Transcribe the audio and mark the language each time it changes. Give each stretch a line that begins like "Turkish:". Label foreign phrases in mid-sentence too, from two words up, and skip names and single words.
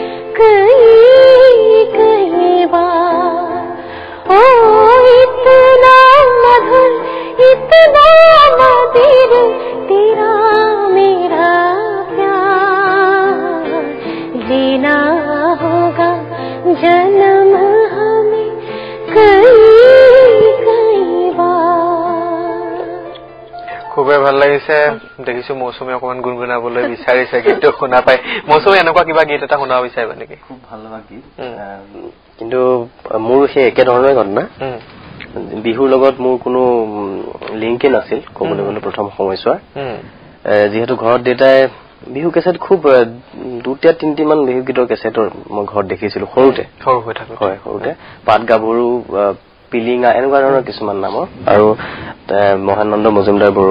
Hindi: कई कई बार ओ इतना मधुर इतना मधुर तेरा मेरा प्यार लेना होगा जन्म हमें कई कई बार
Assamese: খুবেই ভাল লাগিছে দেখিছো মৌসুমী অকমান গুণগুণাবলৈ বিচাৰিছে গীতটো শুনা পাই মৌসুমী এনেকুৱা কিবা গীত এটা শুনাব বিচাৰিবা নেকি খুব ভাল লগা গীত কিন্তু মোৰ সেই একে ধৰণৰ ঘটনা বিহুৰ লগত মোৰ কোনো লিংকে নাছিল ক'বলৈ গ'লে প্ৰথম সময়ছোৱা যেহেতু ঘৰত দেউতাই বিহু কেছেট খুব দুটা তিনটি মান বিহু গীতৰ কেছেটৰ মই ঘৰত দেখিছিলো সৰুতে হয় সৰুতে পাট গাভৰু পিলিঙা এনেকুৱা ধৰণৰ কিছুমান নামৰ আৰু মহানন্দ মজুমদাৰ বৰুৱা